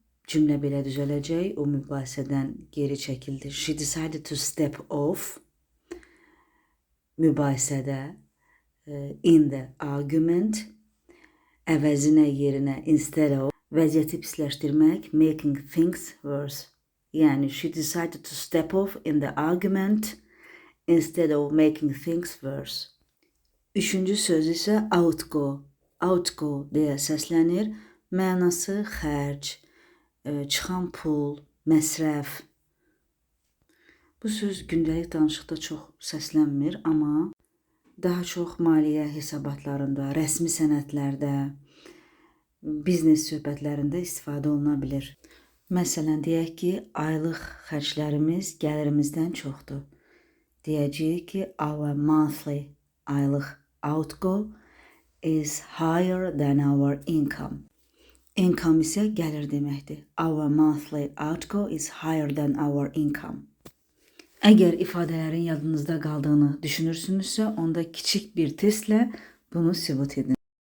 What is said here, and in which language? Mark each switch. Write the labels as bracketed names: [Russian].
[Azerbaijani] Cümlə belə düzələcək, o mübahisədən geri çəkildi. [English] She decided to step off [Azerbaijani] mübahisədə, [English] in the argument, [Azerbaijani] əvəzinə yerinə [English] instead of, [Azerbaijani] vəziyyəti pisləşdirmək, [English] making things worse. Yəni, she decided to step off in the argument instead of making things worse. [Azerbaijani] Üçüncü söz isə outgo. Outgo deyə səslənir. Mənası xərc, çıxan pul, məsrəf. Bu söz gündəlik danışıqda çox səslənmir, amma daha çox maliyyə hesabatlarında, rəsmi sənədlərdə, biznes söhbətlərində istifadə oluna bilir. Məsələn, deyək ki, aylıq xərclərimiz gəlirimizdən çoxdur. Deyəcəyik ki, [English] our monthly, [Azerbaijani] aylıq [English] outgo is higher than our income. [Azerbaijani] Income isə gəlir deməkdir. [English] Our monthly outgo is higher than our income. [Azerbaijani] Əgər ifadələrin yadınızda qaldığını düşünürsünüzsə, onda kiçik bir testlə bunu sübut edin.